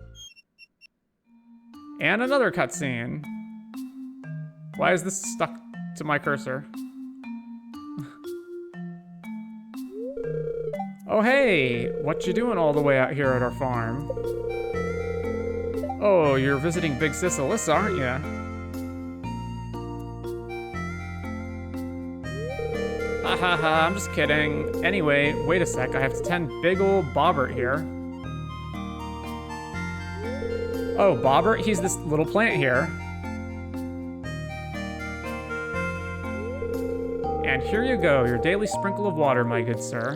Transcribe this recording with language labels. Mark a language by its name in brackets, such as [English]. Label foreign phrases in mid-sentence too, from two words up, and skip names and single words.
[English] And another cutscene. Why is this stuck to my cursor? Oh, hey! What you doing all the way out here at our farm? Oh, you're visiting Big Sis Alyssa, aren't ya? Ha ha ha, I'm just kidding. Anyway, wait a sec, I have to tend big ol' Bobbert here. Oh, Bobbert? He's this little plant here. And here you go, your daily sprinkle of water, my good sir.